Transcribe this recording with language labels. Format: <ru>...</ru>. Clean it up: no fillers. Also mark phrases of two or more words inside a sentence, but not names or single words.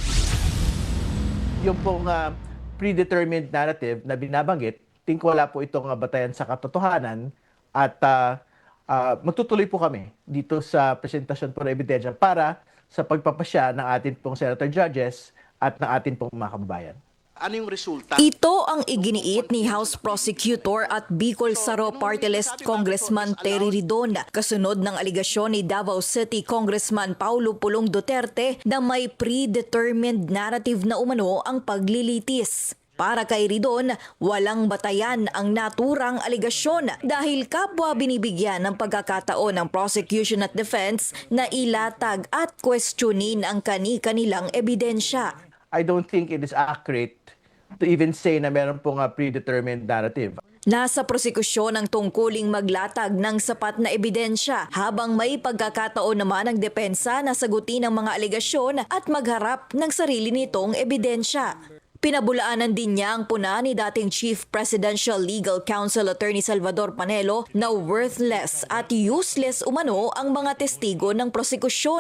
<tl>Yung pong</tl> <en>predetermined narrative</en> <tl>na binabanggit, wala po itong batayan sa katotohanan at magtutuloy po kami dito sa presentasyon po ng ebidensya para sa pagpapasya ng atin pong senator judges at ng atin pong mga kababayan. Ano yung resulta? Ito ang iginiit ni House Prosecutor at Bicol Saro Party List Congressman Terry Ridon kasunod ng aligasyon ni Davao City Congressman Paulo Pulong Duterte na may</tl> <en>predetermined narrative</en> <tl>na umano ang paglilitis. Para kay Ridon, walang batayan ang naturang aligasyon dahil kapwa binibigyan ng pagkakataon ng prosecution at defense na ilatag at questionin ang kani-kanilang ebidensya.</tl> <en>I don't think it is accurate to even say</en> <tl>na meron pong</tl> <en>predetermined narrative.</en> <tl>Nasa prosekusyon ang tungkuling maglatag ng sapat na ebidensya habang may pagkakataon naman ang depensa na sagutin ang mga aligasyon at magharap ng sarili nitong ebidensya. Pinabulaanan din niya ang puna ni dating Chief Presidential Legal Counsel Attorney Salvador Panelo na worthless at useless umano ang mga testigo ng prosekusyon.</tl>